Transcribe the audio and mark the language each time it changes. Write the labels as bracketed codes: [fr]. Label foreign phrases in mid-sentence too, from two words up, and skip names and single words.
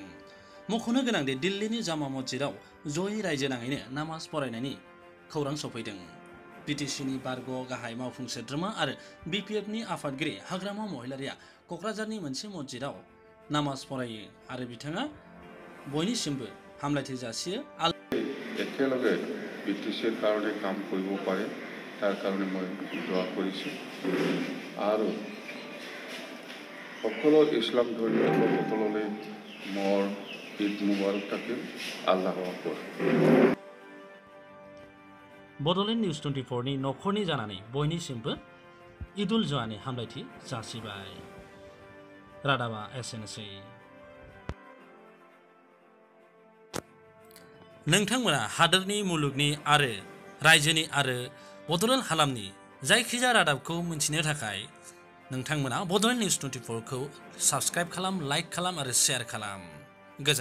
[brx] मख'नो गोनांदि दिल्लीनि जामा मस्जिदाव जयै रायजोनाङैनो नामाज फरायनायनि खौरां सफैदों। बीटीसीनि बारग' गाहाय मावफुं सोद्रोमा आरो बीपीएफनि आफादगिरि हाग्रामा महिलारिया क'क्राझारनि मोनसे मस्जिदाव नामाज फरायो आरो बिथाङा बयनिसिमबो हामलायथि जासियो। [as] একেলগে ব্ৰিটিছৰ কাৰণে কাম কৰিব পাৰে তাৰ কাৰণে মই দোৱা কৰিছোঁ আৰু সকলো ইছলাম ধৰ্মীয় লোকসকললৈ মোৰ [ar] عيد مبارك [as] থাকিল। [ar] الله أكبر. [brx] बड'लेण्ड निउज 24 नि न'खरनि जानानै बयनिसिमबो ईदुल जुहानि हामलायथि जासिबाय। रादाबा एसेनोसै। नोंथांमोना हादोरनि मुलुगनि आरो रायजोनि आरो बड'लेण्ड हालामनि जायखिजाया रादाबखौ मिन्थिनो थाखाय नोंथांमोना बड'लेण्ड निउज 24 खौ साबस्क्राइब खालाम, लाइक खालाम आरो शेयार खालाम।